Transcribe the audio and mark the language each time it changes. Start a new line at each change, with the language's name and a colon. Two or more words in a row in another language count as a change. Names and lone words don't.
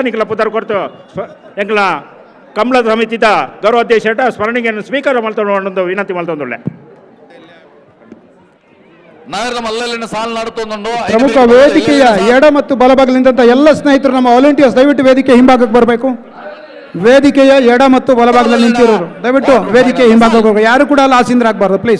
Tulu: ನಿಕ್ಲ ಪುದರ್ ಕೊಡ್ತು ಎಂಕ್ಲ ಕಮಲದ ಸಮಿತಿದ ಗೌರವಾಧ್ಯಕ್ಷ ಸ್ಮರಣಿಕೆಯನ್ನು ಸ್ವೀಕಾರ ಮಲ್ತೊಂಡು ವಿನಂತಿ ಮಲ್ತೊಂದುಲ್ಲೆ.
Kannada: ಪ್ರಮುಖ ವೇದಿಕೆಯ ಎಡ ಮತ್ತು ಬಲಭಾಗದಿಂದ ಎಲ್ಲ ಸ್ನೇಹಿತರು ನಮ್ಮ ವಾಲಂಟಿಯರ್ಸ್ ದಯವಿಟ್ಟು ವೇದಿಕೆ ಹಿಂಭಾಗಕ್ಕೆ ಬರಬೇಕು. ವೇದಿಕೆಯ ಎಡ ಮತ್ತು ಬಲಭಾಗದಲ್ಲಿ ನಿಂತಿರೋರು ದಯವಿಟ್ಟು ವೇದಿಕೆ ಹಿಂಭಾಗಕ್ಕೆ ಹೋಗಬೇಕು. ಯಾರು ಕೂಡ ಅಲ್ಲಿ ಆಸೀನರಾಗಬಾರ್ದು ಪ್ಲೀಸ್.